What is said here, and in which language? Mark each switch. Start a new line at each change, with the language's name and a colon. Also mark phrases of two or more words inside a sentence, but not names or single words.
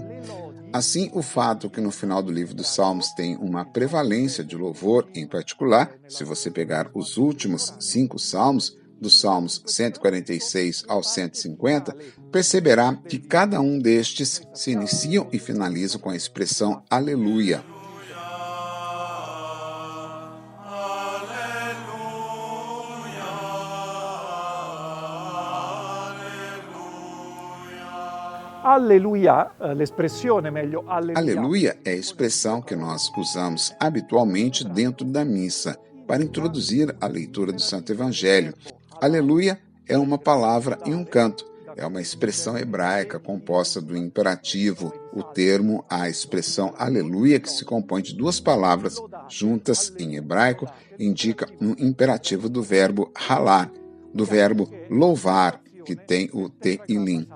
Portuguese: Assim, o fato que no final do livro dos Salmos tem uma prevalência de louvor, em particular, se você pegar os últimos 5 salmos, dos Salmos 146 ao 150, perceberá que cada um destes se iniciam e finalizam com a expressão Aleluia.
Italian: Alleluia, l'espressione meglio, alleluia.
Portuguese: Aleluia é a expressão que nós usamos habitualmente dentro da missa para introduzir a leitura do Santo Evangelho. Aleluia é uma palavra e um canto. É uma expressão hebraica composta do imperativo. O termo, a expressão aleluia, que se compõe de 2 palavras juntas em hebraico, indica um imperativo do verbo halar, do verbo louvar, que tem o Te'ilim.